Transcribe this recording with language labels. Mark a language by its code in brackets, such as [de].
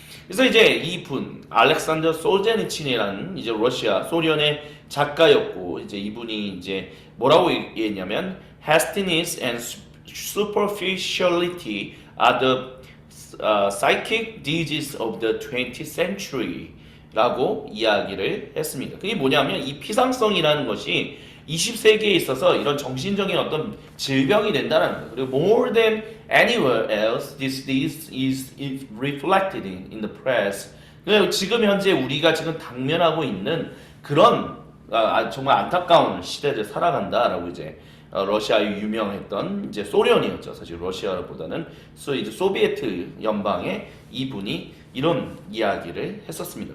[ko] 그래서 이제 이분 알렉산더 솔제니친이라는 이제 러시아 소련의 작가였고, 이제 이분이 이제 뭐라고 얘기했냐면 [en] hastiness and superficiality are the psychic diseases of the 20th century [ko] 라고 이야기를 했습니다. 그게 뭐냐면 이 피상성이라는 것이 20세기에 있어서 이런 정신적인 어떤 질병이 된다는 거예요. 그리고 [en] more than anywhere else, this is reflected in the press. [ko] 지금 현재 우리가 지금 당면하고 있는 그런 정말 안타까운 시대를 살아간다라고 이제 러시아의 유명했던 이제 소련이었죠. 사실 러시아보다는 이제 소비에트 연방의 이분이 이런 이야기를 했었습니다.